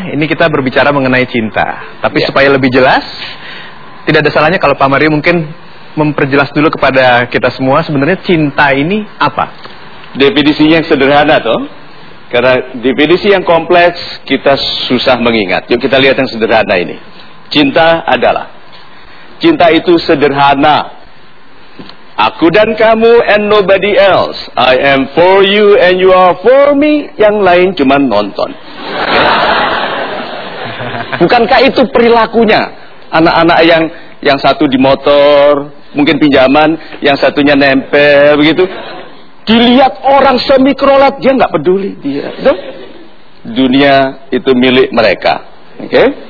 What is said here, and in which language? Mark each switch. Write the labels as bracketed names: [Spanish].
[Indonesian] Ini kita berbicara mengenai cinta. Tapi supaya lebih jelas, tidak ada salahnya kalau Pak Mario mungkin memperjelas dulu kepada kita semua sebenarnya cinta ini apa? Definisinya yang sederhana toh. Karena definisi yang kompleks kita susah mengingat. Yuk kita lihat yang sederhana ini. Cinta adalah, cinta itu sederhana. Aku dan kamu [English] and nobody else. I am for you and you are for me. [Indonesian] Yang lain cuma nonton. Bukankah itu perilakunya? Anak-anak yang satu di motor, mungkin pinjaman, yang satunya nempel, begitu. Dilihat orang semikrolet, dia gak peduli. Dia. Dunia itu milik mereka. Okay?